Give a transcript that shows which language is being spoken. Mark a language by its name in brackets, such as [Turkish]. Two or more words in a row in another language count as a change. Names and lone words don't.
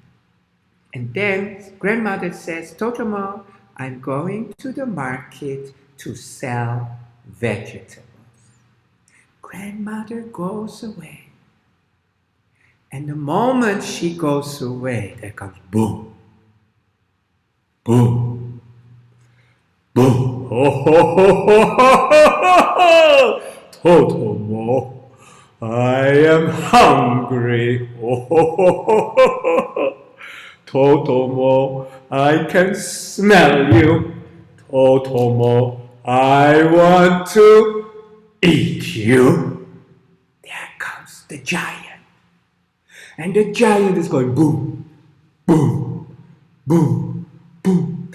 [English] And then grandmother says, Totomo, I'm going to the market to sell vegetables. Grandmother goes away. And the moment she goes away, there comes boom, boom, boom. Ho, ho, ho, ho, ho, ho. Totomo, I am hungry. Ho, ho, ho, ho, ho, ho. Totomo, I can smell you. Totomo, I want to eat you. There comes the giant. And the giant is going boom, boom, boom, boom.